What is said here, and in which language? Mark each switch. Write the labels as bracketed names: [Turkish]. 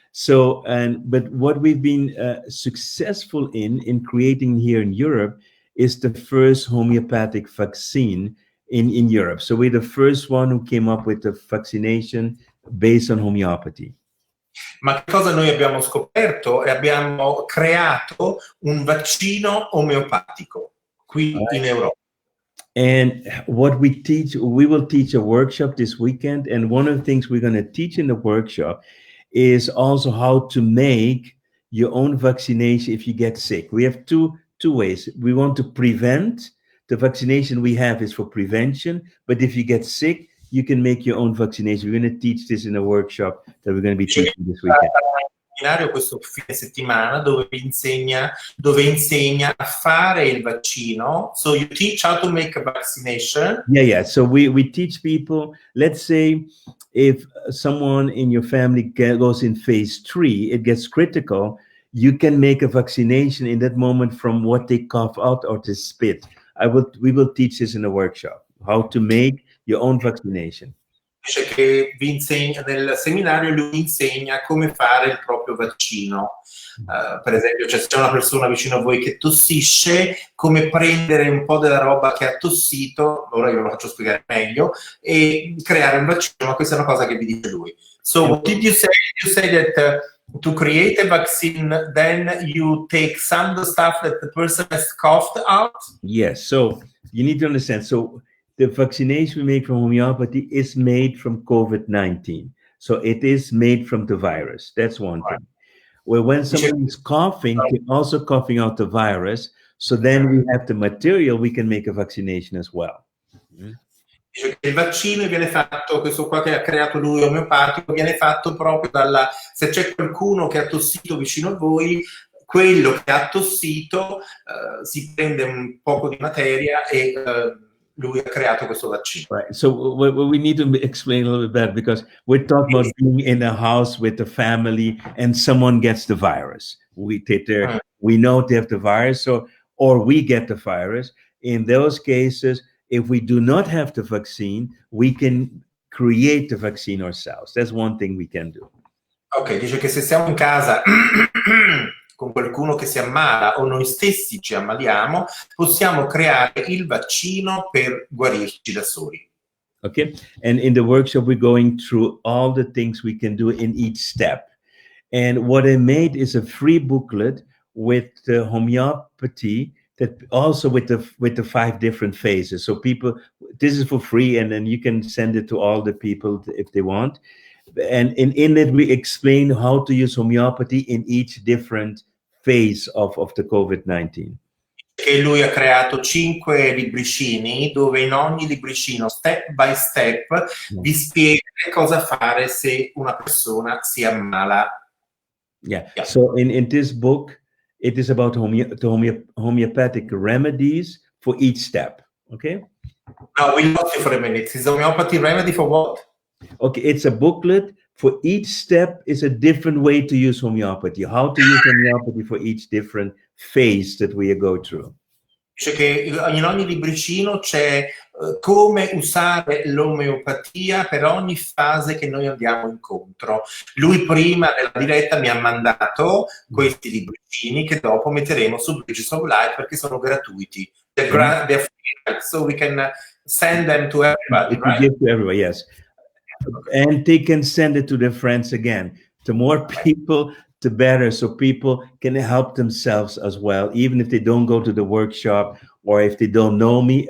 [English] So, but what we've been successful in creating here in Europe is the first homeopathic vaccine in Europe. So we're the first one who came up with the vaccination based on homeopathy. [Italian] Ma che cosa noi abbiamo scoperto? E abbiamo creato un vaccino omeopatico qui in Europa. [English] And what we will teach a workshop this weekend. And one of the things we're going to teach in the workshop is also how to make your own vaccination if you get sick. We have two ways. We want to prevent. The vaccination we have is for prevention, but if you get sick, you can make your own vaccination. We're going to teach this in a workshop that we're going to be teaching this weekend. [Italian] seminario questo fine settimana dove insegna a fare il vaccino. [English] So you teach how to make a vaccination. Yeah. So we teach people, let's say if someone in your family goes in phase 3, it gets critical, you can make a vaccination in that moment from what they cough out or to spit. We will teach this in a workshop, how to make your own vaccination. [Italian] Dice che nel seminario lui insegna come fare il proprio vaccino. Per esempio, se c'è una persona vicino a voi che tossisce, come prendere un po' della roba che ha tossito, ora io ve lo faccio spiegare meglio, e creare un vaccino, ma questa è una cosa che vi dice lui. [English] So what did you say? You say that to create a vaccine, then you take some of the stuff that the person has coughed out? Yes, so you need to understand. So the vaccination we make from homeopathy is made from COVID-19. So it is made from the virus. That's one thing. Well, when someone is coughing, they're also coughing out the virus. So then we have the material, we can make a vaccination as well. [Italian] Dice che il vaccino viene fatto, questo qua che ha creato lui omeopatico, viene fatto proprio se c'è qualcuno che ha tossito vicino a voi, quello che ha tossito si prende un poco di materia e lui ha creato questo vaccino. [English] Right. So we need to explain a little bit better, because we're talking about being in a house with a family and someone gets the virus. We know they have the virus, or we get the virus. In those cases, if we do not have the vaccine, we can create the vaccine ourselves. That's one thing we can do. [Italian] Ok, dice che se siamo in casa con qualcuno che si ammala o noi stessi ci ammaliamo, possiamo creare il vaccino per guarirci da soli. [English] Okay, and in the workshop we're going through all the things we can do in each step. And what I made is a free booklet with the homeopathy, that also with the 5 different phases. So people, this is for free, and then you can send it to all the people if they want. And in it, we explain how to use homeopathy in each different phase of the COVID-19. [Italian] Che lui ha creato 5 libricini dove in ogni libricino, [English] step by step, [Italian] vi spiega cosa fare se una persona si ammala. [English] Yeah. So in this book, it is about homeopathic remedies for each step. Okay. No, we lost you for a minute. Is homeopathy remedy for what? Okay, it's a booklet. For each step is a different way to use homeopathy. How to use homeopathy for each different phase that we go through. [Italian] Dice che in ogni libricino c'è come usare l'omeopatia per ogni fase che noi andiamo incontro. Lui prima della diretta mi ha mandato questi libricini che dopo metteremo su Bridges of Life perché sono gratuiti. [English] They're free, so we can send them to everybody, right? Give to everybody, yes. And they can send it to their friends again. The more people, the better, so people can help themselves as well, even if they don't go to the workshop or if they don't know me.